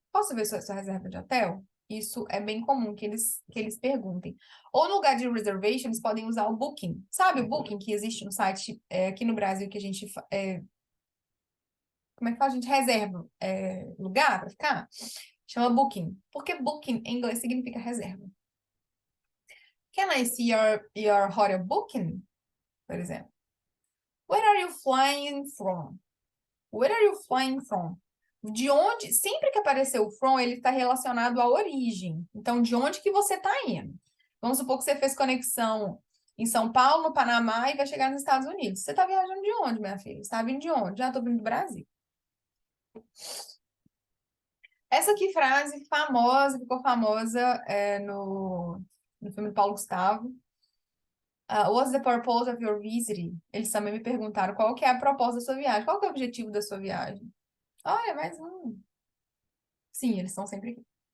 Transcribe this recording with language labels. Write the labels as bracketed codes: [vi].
[pt] Posso ver sua reserva de hotel? Isso é bem comum que eles perguntem. Ou no lugar de reservation, eles podem usar o Booking. Sabe o Booking que existe no site aqui no Brasil que a gente... como é que fala? A gente reserva lugar para ficar? Chama Booking. Porque Booking em inglês significa reserva. [en] Can I see your hotel booking? [pt] Por exemplo. [en] Where are you flying from? Where are you flying from? [pt] De onde, sempre que aparecer o from, ele está relacionado à origem. Então, de onde que você está indo? Vamos supor que você fez conexão em São Paulo, no Panamá, e vai chegar nos Estados Unidos. Você está viajando de onde, minha filha? Você está vindo de onde? Já estou vindo do Brasil. Essa aqui frase famosa, ficou famosa no filme do Paulo Gustavo. [en] What's the purpose of your visit? [pt] Eles também me perguntaram qual que é a proposta da sua viagem. Qual que é o objetivo da sua viagem? Olha, mais um. Sim, eles estão sempre aqui.